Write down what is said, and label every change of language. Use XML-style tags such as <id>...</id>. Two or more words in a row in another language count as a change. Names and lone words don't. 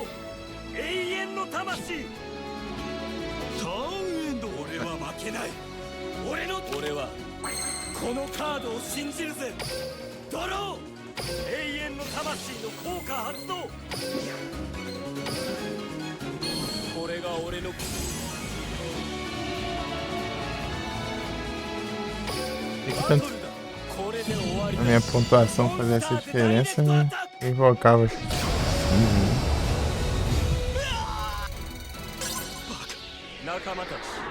<ja>永遠の魂。ターンエンド。俺は負けない。俺はこのカードを信じるぜ。ドロー。永遠の魂の効果発動。これが俺の。</ja> <pt>Tanto a minha pontuação fazer essa diferença, né? Eu invocava. Uhum.</pt> <ja>仲間たち。</ja>